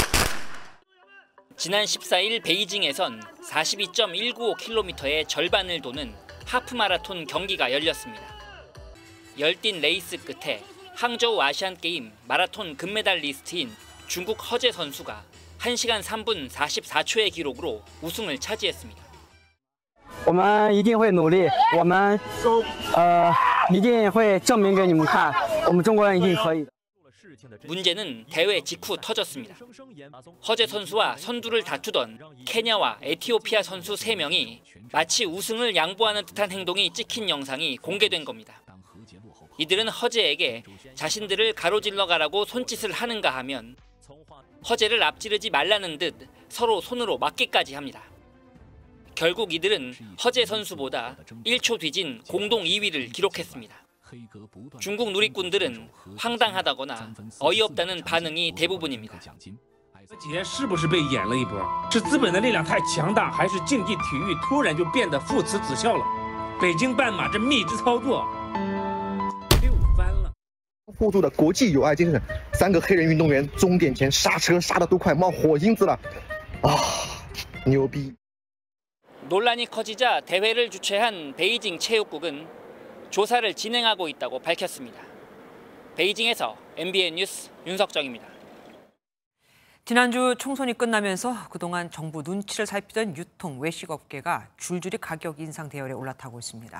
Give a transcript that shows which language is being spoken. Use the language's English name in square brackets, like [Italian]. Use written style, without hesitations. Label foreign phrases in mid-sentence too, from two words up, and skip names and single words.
[Korean] 지난 14일 베이징에선 42.195km의 절반을 도는 하프마라톤 경기가 열렸습니다. 열띤 레이스 끝에 항저우 아시안게임 마라톤 금메달리스트인 중국 허재 선수가 1시간 3분 44초의 기록으로 우승을 차지했습니다. [Chinese] 我们一定会努力，我们一定会证明给你们看，我们中国人一定可以。 [Korean] 문제는 대회 직후 터졌습니다. 허재 선수와 선두를 다투던 케냐와 에티오피아 선수 3명이 마치 우승을 양보하는 듯한 행동이 찍힌 영상이 공개된 겁니다. 이들은 허재에게 자신들을 가로질러 가라고 손짓을 하는가 하면 허재를 앞지르지 말라는 듯 서로 손으로 맞기까지 합니다. 결국 이들은 허재 선수보다 1초 뒤진 공동 2위를 기록했습니다. 중국 누리꾼들은 황당하다거나 어이없다는 반응이 대부분입니다. [Chinese] 节是不是被演了一波？是资本的力量太强大，还是竞技体育突然就变得父慈子孝了？北京半马这密制操作6番了。互助的国际友爱精神，3个黑人运动员终点前刹车刹得都快冒火星子了，啊，牛逼！ [Korean] 논란이 커지자 대회를 주최한 베이징 체육국은 조사를 진행하고 있다고 밝혔습니다. 베이징에서 MBN 뉴스 윤석정입니다. 지난주 총선이 끝나면서 그동안 정부 눈치를 살피던 유통 외식업계가 줄줄이 가격 인상 대열에 올라타고 있습니다.